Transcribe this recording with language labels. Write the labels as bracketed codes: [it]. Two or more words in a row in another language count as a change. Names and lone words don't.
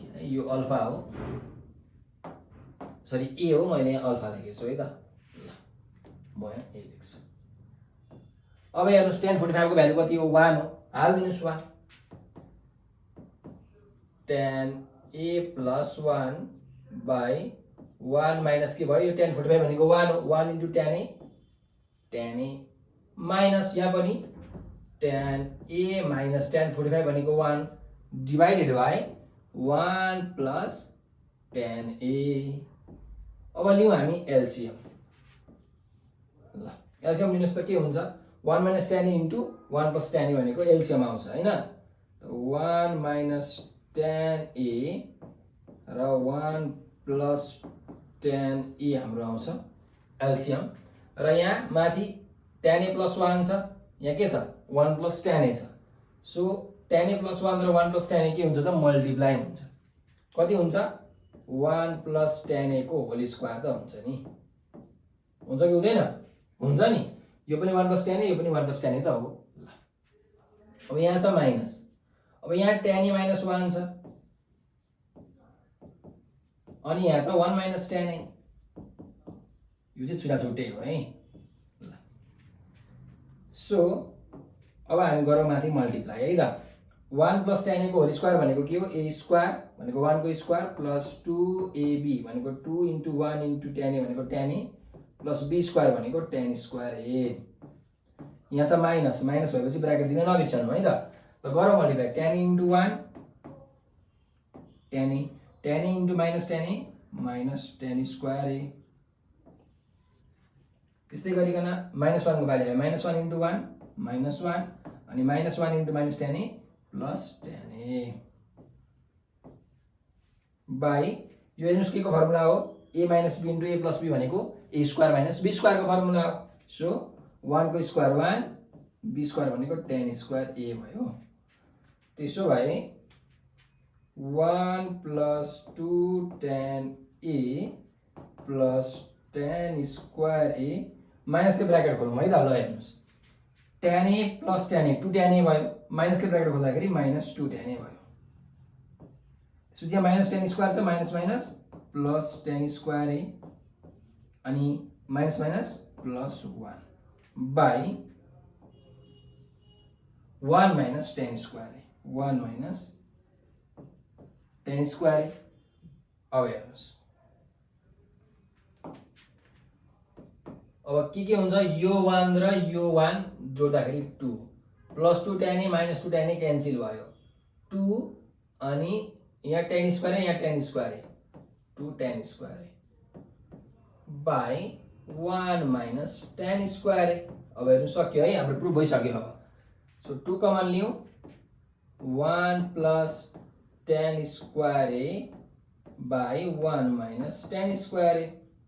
[ne] यो अल्फा हो, सरी a हो, मैले यहाँ अल्फा लेखेको छु है त। ल म यहाँ a लेख्छु। अब हेर्नुस्, tan 45 को भ्यालु कति हो, 1 हो, हाल्दिनुस् 1। tan a + 1 / 1 माइनस के भयो, यो tan 45 भनेको 1 हो, 1 into tan a माइनस यहाँ पनि tan a - tan 45 भनेको 1 [en] divided by [ne] 1 + tan a। अब लियौँ हामी एलसीएम। ल एलसीएम लिनुस् त के हुन्छ, 1 - tan a into 1 + tan a भनेको एलसीएम आउँछ हैन। 1 - tan a र 1 + tan a हाम्रो आउँछ एलसीएम। र यहाँ माथि tan a + 1 छ, यहाँ के छ, 1 + tan a छ। सो tan a + 1 र 1 + tan a के हुन्छ त, मल्टिप्लाई हुन्छ। कति हुन्छ, 1 + tan a को [en] whole square [ne] त हुन्छ नि, हुन्छ कि हुँदैन? हुन्छ नि। यो पनि 1 + tan a, यो पनि 1 + tan a त हो। ल अब यहाँ छ माइनस, अब यहाँ tan a - 1 छ, अनि यहाँ छ 1 - tan a। यो चाहिँ छुटाछुटै हो है। ल सो अब हामी गरौँ माथि मल्टिप्लाई है त। 1 + tan a को [en] whole square [ne] भनेको के हो? a स्क्वायर भनेको 1 को स्क्वायर प्लस 2ab भनेको 2 × 1 × tan a भनेको tan a प्लस b स्क्वायर भनेको tan स्क्वायर a। यहाँ छ माइनस, माइनस भएपछि ब्र्याकेट दिन नबिर्सनु है त। ल गरौँ मल्टिप्लाई, tan a × 1 tan a, tan a × -tan a माइनस tan स्क्वायर a। त्यस्तै गरिकन -1 को पालि आयो, -1 × 1 -1 अनि -1 × -tan a प्लस tan a बाई यो हेर्नुस् के को फर्मुला हो? a - b × a + b भनेको a स्क्वायर - b स्क्वायर को फर्मुला हो। सो 1 को स्क्वायर 1, b स्क्वायर भनेको tan स्क्वायर a भयो। त्यसो भए 1 + 2 tan a प्लस tan स्क्वायर a माइनस के ब्र्याकेट खोलौँ है त। ल हेर्नुस्, tan a प्लस tan a 2 tan a भयो, माइनस के ब्र्याकेट खोल्दाखेरि -2 tan a भयो। त्यसपछि यहाँ माइनस tan स्क्वायर छ, माइनस माइनस प्लस tan स्क्वायर a अनि माइनस माइनस प्लस 1 बाई 1 - tan स्क्वायर a, 1 - tan स्क्वायर a। अब हेर्नुस्, अब के हुन्छ? यो 1 र यो 1 जोड्दाखेरि 2 प्लस 2 tan a माइनस 2 tan a क्यान्सल भयो, 2 अनि यहाँ tan स्क्वायर a, यहाँ tan स्क्वायर a, 2 tan स्क्वायर a बाई 1 - tan स्क्वायर a। अब हेर्नु सक्यो है, हाम्रो प्रुफ भइसक्यो। अब सो 2 कमन लियौँ, 1 + tan स्क्वायर a बाई 1 - tan स्क्वायर a।